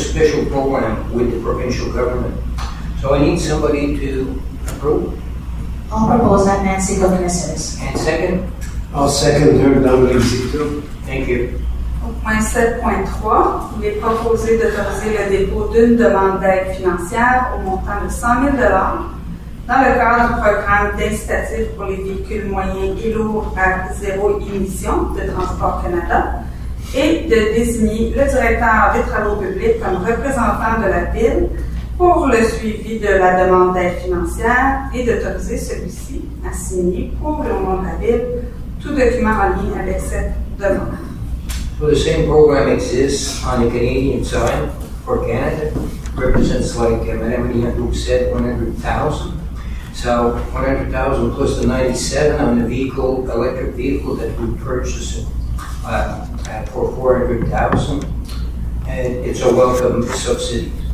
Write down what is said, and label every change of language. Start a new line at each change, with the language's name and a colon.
English: It's a special program with the provincial government. So I need somebody to approve. I'll propose that Nancy Goodnesses. And second? I'll second her nomination. Thank you.
French: Au point 7.3, il est proposé d'autoriser le dépôt d'une demande d'aide financière au montant de 100 000 dans le cadre du programme d'incitatif pour les véhicules moyens et lourds à zéro émission de Transport Canada et de désigner le directeur des travaux publics comme représentant de la Ville pour le suivi de la demande d'aide financière et d'autoriser celui-ci à signer pour le nom de la Ville tout document en lien avec cette demande.
English: So the same program exists on the Canadian side for Canada. Represents, like Madame Leandro said, 100,000. So 100,000 plus the 97 on the vehicle, electric vehicle that we purchased for 400,000, and it's a welcome subsidy.